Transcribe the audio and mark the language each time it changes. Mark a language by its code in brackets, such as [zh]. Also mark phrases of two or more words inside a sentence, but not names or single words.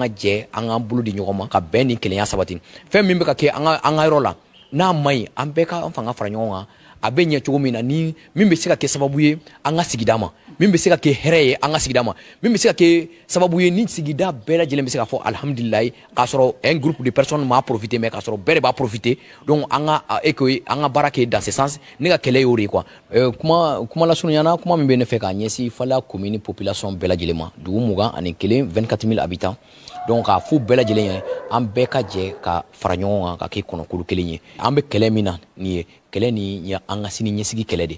[bm] ka jɛ an k'an bolo di ɲɔgɔn ma ka bɛn ni kelenya sabati fɛn min bɛ ka kɛ an ka yɔrɔ la n'a man ɲi an bɛɛ ka fanga fara ɲɔgɔn kan a bɛ ɲɛ cogo min na ni min bɛ se ka kɛ sababu ye an ka sigida ma min bɛ se ka kɛ hɛrɛ ye an ka sigida ma min bɛ se ka kɛ sababu ye ni sigida bɛɛ lajɛlen bɛ se ka fɔ alhamdulilayi k'a sɔrɔ [fr] un groupe de personnes [bm] m'a profité mais k'a sɔrɔ bɛɛ de b'a profité donc an ka baara kɛ [fr] dans ce sens [bm] ne ka kɛlɛ y'o de ye quoi kuma lasurunya na kuma min bɛ ne fɛ k'a ɲɛsin Fala commune population bɛɛ lajɛlen ma dugu 21 24 000 habitants donc k'a fɔ bɛɛ lajɛlen ye an bɛɛ ka jɛ ka fara ɲɔgɔn kan ka kɛ kɔnɔkulu kelen ye an bɛ kɛlɛ min na nin ye kɛlɛ nin ye an ka sini ɲɛsigi kɛlɛ de